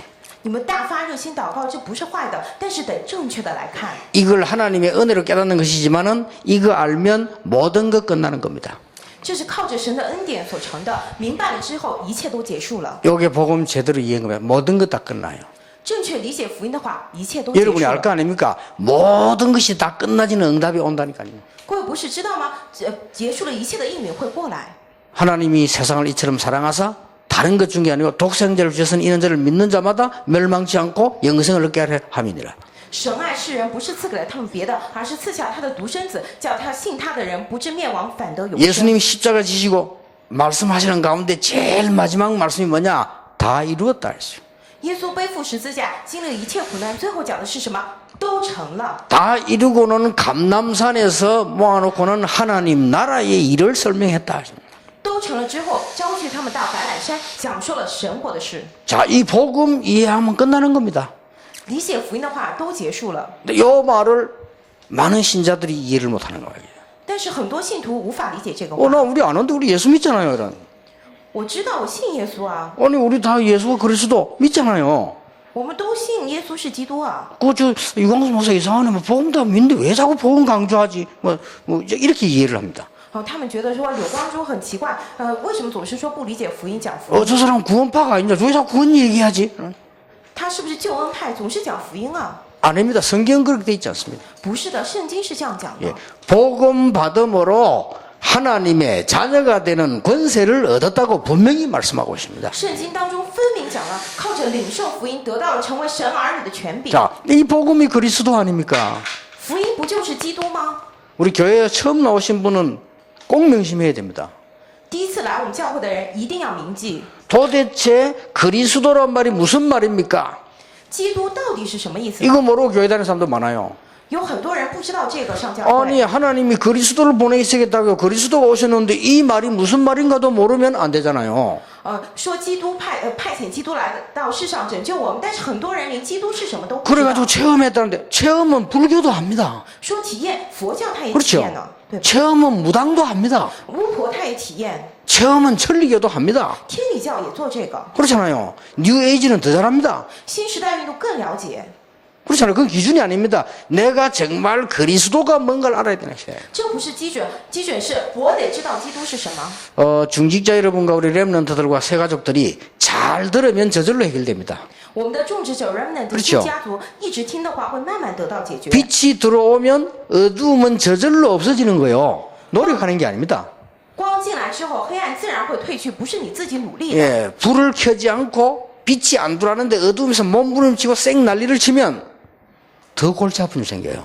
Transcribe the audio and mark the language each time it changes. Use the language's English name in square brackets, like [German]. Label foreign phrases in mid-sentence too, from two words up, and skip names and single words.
[Chinese] 你们大发热心祷告，这不是坏的，但是得正确的来看。 [Korean] 이걸 하나님의 은혜로 깨닫는 것이지만은 이거 알면 모든 것 끝나는 겁니다. [Chinese] 这是靠着神的恩典所成的，明白了之后，一切都结束了。 [Korean] 요게 복음 제대로 이해한 거면 모든 것 다 끝나요. [Chinese] 正确理解福音的话，一切都结束 [Korean] 여러분이 알 [Chinese] 了。 [Korean] 거 아닙니까? 모든 것이 다 끝나지는 응답이 온다니까요. [Chinese] 各位不是知道吗？结束了一切的应允会过来。 [Korean] 하나님이 세상을 이처럼 사랑하사 다른 것 중에 아니고 독생자를 주셔서 이는 자를 믿는 자마다 멸망치 않고 영생을 얻게 하려 함이니라. [Chinese] 神爱世人，不是赐给了他们别的，而是赐下他的独生子，叫他信他的人不至灭亡，反得永生。 [Korean] 예수님이 십자가 지시고 말씀하시는 가운데 제일 마지막 말씀이 뭐냐? 다 이루었다 했어요. [Chinese] 耶稣背负十字架，经历了一切苦难，最后讲的是什么？都成了。 [Korean] 다 이루고는 감람산에서 모아놓고는 하나님 나라의 일을 설명했다. [Chinese] 都成了之后，招聚他们到橄榄山，讲述了神国的事。 [Korean] 자, 이 복음 이해하면 끝나는 겁니다. [Chinese] 理解福音的话都结束了， [Korean] 근데 이 말을 많은 신자들이 이해를 못하는 거예요. [Chinese] 但是很多信徒无法理解这个话。 [Korean] 나 우리 아는데 우리 예수 믿잖아요. 이런. [Chinese] 我知道我信耶稣啊， [Korean] 아니 우리 다 예수가 그리스도 믿잖아요. [Chinese] 我们都信耶稣是基督啊。 [Korean] 그저 유광수 목사 이상하네. 뭐 복음 다 믿는데 왜 자꾸 복음 강조하지? 뭐 이렇게 이해를 합니다. [Chinese] 他们觉得说柳光洙很奇怪，为什么总是说不理解福音讲福音？ [Korean] 저 사람 구원파가 아닌데 왜 자꾸 구원 얘기하지? [Chinese] 他是不是救恩派，总是讲福音啊？ [Korean] 아닙니다. 성경 그렇게 돼 있지 않습니다. [Chinese] 不是的，圣经是这样讲的。 [Korean] 예. 복음 받음으로 하나님의 자녀가 되는 권세를 얻었다고 분명히 말씀하고 있습니다. [Chinese] 圣经当中分明讲了，靠着领受福音得到了成为神儿女的权柄。 [Korean] 자, 이 복음이 그리스도 아닙니까? [Chinese] 福音不就是基督吗？ [Korean] 우리 교회에 처음 나오신 분은 꼭 명심해야 됩니다. [Chinese] 第一次来我们教会的人一定要铭记， [Korean] 도대체 그리스도란 말이 무슨 말입니까? [Chinese] 基督到底是什么意思？ [Korean] 이거 모르고 교회 다니는 사람도 많아요. [Chinese] 有很多人不知道这个上教 [Korean] 아니 [Chinese] 会。 [Korean] 하나님이 그리스도를 보내시겠다고 그리스도가 오셨는데 이 말이 무슨 말인가도 모르면 안 되잖아요. [Chinese] 说基督派遣基督来到世上拯救我们，但是很多人连基督是什么都不知道。 [Korean] 그래가지고 체험했다는데 체험은 불교도 합니다. [Chinese] 说体验佛教他也体 [Korean] 그렇죠. [Chinese] 验了，对吧？ [Korean] 체험은 무당도 합니다. [Chinese] 巫婆他也体验， [Korean] 체험은 천리교도 합니다. [Chinese] 天理教也做这个， [Korean] 그렇잖아요. 뉴에이지는 더 잘합니다. [Chinese] 新时代运动更了解。 [Korean] 그렇잖아요. 그건 기준이 아닙니다. 내가 정말 그리스도가 뭔가를 알아야 되는 것이에요. [Chinese] 这不是基准，基准是我得知道基督是什么。 [Korean] 중직자 여러분과 우리 렘넌트들과 새가족들이 잘 들으면 저절로 해결됩니다. [Chinese] 我们的种植者 remnant [Korean] 그렇죠. [Chinese] 新家族一直听的话，会慢慢得到解决。 [Korean] 빛이 들어오면 어두움은 저절로 없어지는 거예요. 노력하는 게 아닙니다. [Chinese] 光进来之后，黑暗自然会退去，不是你自己努力的。 [Korean] 예, 불을 켜지 않고 빛이 안 들어왔는데 어두움에서 몸부림치고 쌩 난리를 치면 더 골치 아픈 일 생겨요.